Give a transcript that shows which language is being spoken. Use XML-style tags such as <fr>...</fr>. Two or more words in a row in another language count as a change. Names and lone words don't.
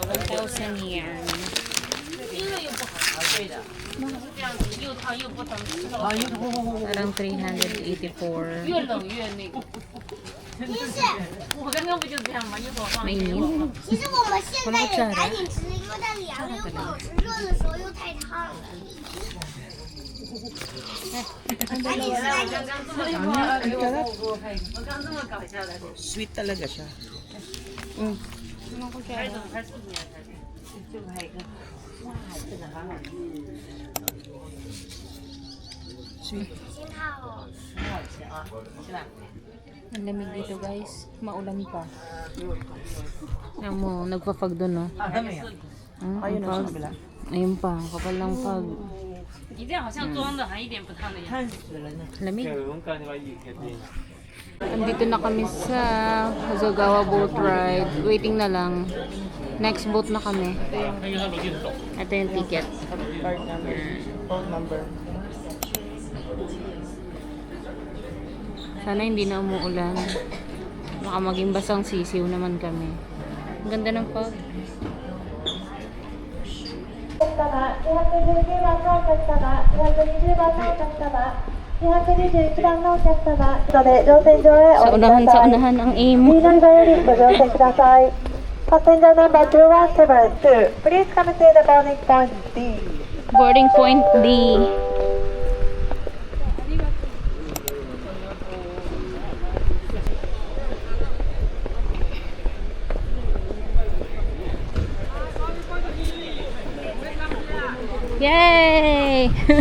<tl>1,000 yen. Parang 384. Mainit.</tl> <zh>其实我们现在也赶紧吃，因为它凉了又不好吃，热的时候又太烫了。赶紧吃，赶紧吃。</zh> <tl>Sweet talaga siya. Sweet.</tl> <zh>心太好了。</zh> <tl>Ang lamig dito guys. Maulan pa. Ayan mo, nagpa-fog doon no? Ayun na sa kabila. Ayun pa, kapal ng fog.</tl> <zh>你这样好像装的还一点不烫的样子。</zh> <tl>Lamig. Andito na kami sa Hazagawa boat ride. Waiting na lang. Next boat na kami. Ito yung ticket.</tl> <en>Card number. Phone number.</en> <tl>Sana hindi na umuulan. Baka maging basang sisiw naman kami. Ang ganda ng fog.</tl> <ja>219 番のお客様、220番のお客様、221番のお客様、で乗船場へ</ja> <tl>Sa</tl> <ja>お降り</ja> <tl>unahan</tl> <ja>くだ</ja> <tl>sa</tl> <ja>さい。</ja> <tl>unahan ang aim.</tl> <ja>次乗り場よりご乗船ください。</ja> <en>Passenger number 2172, please come to the boarding point D. Boarding point D. Yay!</en>